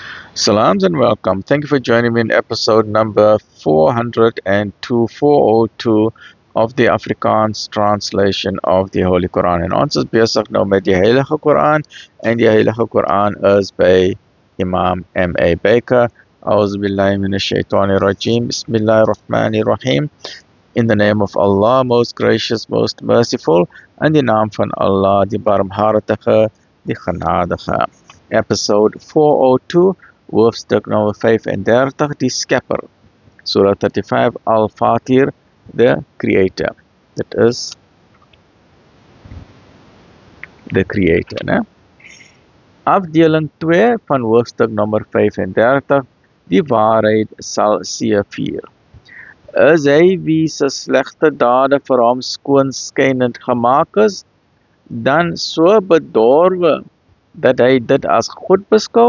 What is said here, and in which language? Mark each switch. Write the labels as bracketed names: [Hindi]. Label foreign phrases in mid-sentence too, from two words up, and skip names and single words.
[English] Salams and welcome. Thank you for joining me in episode number 402 of the Afrikaans translation of the Holy Quran. [Afrikaans] En ons is besig nou met die Heilige Quran en die Heilige Quran is by Imam M.A. Baker. [Arabic] أعوذ بالله من الشيطان الرجيم. بسم الله الرحمن الرحيم. [English] In the name of Allah, most gracious, most merciful, [Afrikaans] en die naam van Allah, die barmhartige, die genadige. Episode 402, hoofstuk nummer 35, die Skepper. Surah 35, Al-Fatir, [English] the Creator. That is the Creator, [Afrikaans] né? Afdeling 2 van hoofstuk nummer 35, die waarheid sal seëvier. Is hy wie se slegte dade vir hom skoonskynend gemaak is, dan so bedorwe dat hy dit as goed beskou?